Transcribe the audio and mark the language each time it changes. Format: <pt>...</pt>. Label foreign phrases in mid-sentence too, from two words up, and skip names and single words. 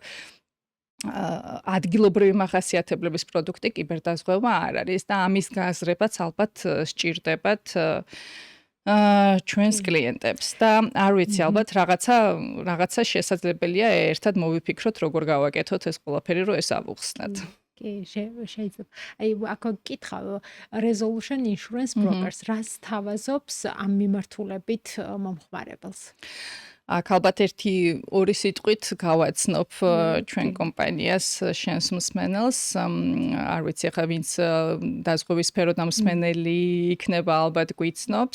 <ka>ადგილობრივი მახასიათებლების პროდუქტი კიბერდაზღვევა არ არის და ამის გაზრებაც ალბათ სჭირდებათ ჩვენს კლიენტებს და არ ვიცი, ალბათ რაღაცა შესაძლებელია ერთად მოვიფიქროთ, როგორ გავაკეთოთ ეს ყველაფერი, რომ ეს ავუხსნათ. შეიძლება. აი, აქ გკითხავ, resolution insurance brokers რას თავაზობს ამ მიმართულებით მომხმარებელს? აქ ალბათ ერთი ორი სიტყვით გავაცნობ ჩვენ კომპანიას შენს მსმენელს. არ ვიცი ახლა ვინც დაზღვევის სფეროდან მსმენელი იქნება ალბათ გვიცნობს.</ka>